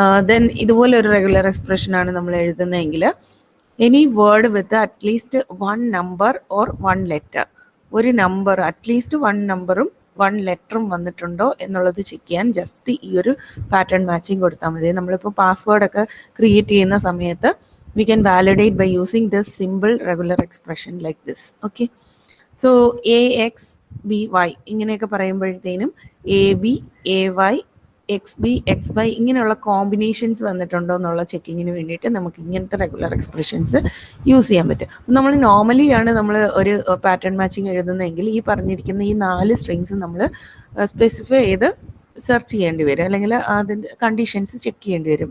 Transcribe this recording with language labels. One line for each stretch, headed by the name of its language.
Malayalam: Then ഇതുപോലെ ഒരു regular എക്സ്പ്രഷനാണ് നമ്മൾ എഴുതുന്നതെങ്കിൽ
English: any word with at least 1 number or 1 letter,
Malayalam: ഒരു നമ്പർ അറ്റ്ലീസ്റ്റ് 1 നമ്പറും 1 ലെറ്ററും വന്നിട്ടുണ്ടോ എന്നുള്ളത് ചെക്ക് ചെയ്യാൻ ജസ്റ്റ് ഈ ഒരു പാറ്റേൺ മാച്ചിങ് കൊടുത്താൽ മതി. നമ്മളിപ്പോൾ പാസ്വേഡൊക്കെ ക്രിയേറ്റ് ചെയ്യുന്ന സമയത്ത്
English: we can validate by using this simple regular expression like this.
Malayalam: Okay, so ax by ഇങ്ങനെയൊക്കെ പറയുമ്പോഴത്തേനും A B A Y X B X Y ഇങ്ങനെയുള്ള കോമ്പിനേഷൻസ് വന്നിട്ടുണ്ടോ എന്നുള്ള ചെക്കിങ്ങിന് വേണ്ടിയിട്ട് നമുക്ക് ഇങ്ങനത്തെ റെഗുലർ എക്സ്പ്രഷൻസ് യൂസ് ചെയ്യാൻ പറ്റും. നമ്മൾ നോർമലി ആണ് നമ്മൾ ഒരു പാറ്റേൺ മാച്ചിങ് എഴുതുന്നതെങ്കിൽ ഈ പറഞ്ഞിരിക്കുന്ന ഈ 4 സ്ട്രിങ്സ് നമ്മൾ സ്പെസിഫൈ ചെയ്ത് സെർച്ച് ചെയ്യേണ്ടി വരും, അല്ലെങ്കിൽ അതിൻ്റെ കണ്ടീഷൻസ് ചെക്ക് ചെയ്യേണ്ടി വരും.